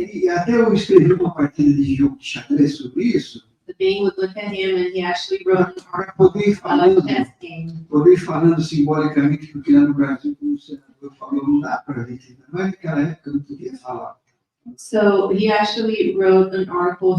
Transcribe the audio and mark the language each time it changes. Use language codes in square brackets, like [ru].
[pt] Até eu escrevi uma partida de jogo de xadrez sobre isso. [en] The being would look at him and he actually wrote [pt] Para poder ir falando, [en] chess game. [pt] poder ir falando simbolicamente, porque lá no Brasil, como o senador falou, não dá para a gente, mas naquela época eu não podia falar. [en] So he actually wrote an article.